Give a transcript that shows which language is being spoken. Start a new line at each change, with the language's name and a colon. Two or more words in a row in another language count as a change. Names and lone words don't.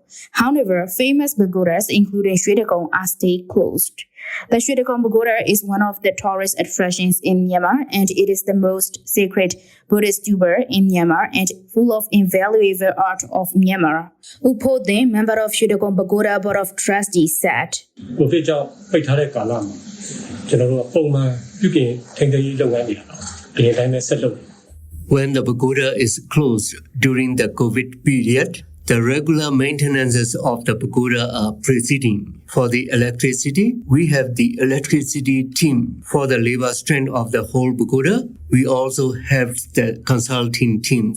English: However, famous pagodas, including Shwedagon, are stay closed. The Shwedagon Pagoda is one of the tourist attractions in Myanmar, and it is the most sacred Buddhist temple in Myanmar and full of invaluable art of Myanmar. Upode, member of Shwedagon Pagoda Board of Trustees, said,
Burmese: " ကိုဗစ်ကြောင့်ပိတ်ထားတဲ့ကာလမှာကျွန်တော်တို့ပုံမှန်ပြုပြင်ထိန်းသိမ်းရေးလုပ်ငန်းတွေအရင်တိုင်းပဲဆက်လုပ်
English: When the pagoda is closed during the COVID period, the regular maintenances of the pagoda are proceeding. For the electricity, we have the electricity team. For the labor strength of the whole pagoda, we also have the consulting teams.